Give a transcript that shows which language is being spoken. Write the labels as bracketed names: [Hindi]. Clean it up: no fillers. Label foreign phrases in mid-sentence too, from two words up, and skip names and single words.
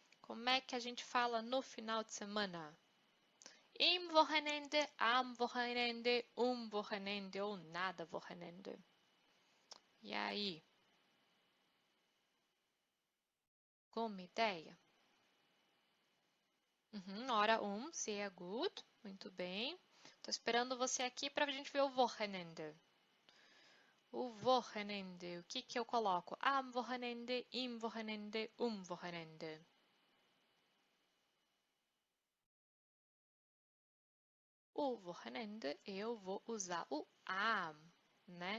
[Portuguese] Como é que a gente fala no final de semana? [German] Im Wochenende, am Wochenende, Wochenende ou nada Wochenende. [Portuguese] E aí? Alguma ideia? Hora [German] sehr gut. [Portuguese] Muito bem. Estou esperando você aqui para a gente ver o Wochenende. O Wochenende, o que que eu coloco? [German] Am Wochenende, im Wochenende, Wochenende. [Portuguese] O Wochenende, eu vou usar o am, né?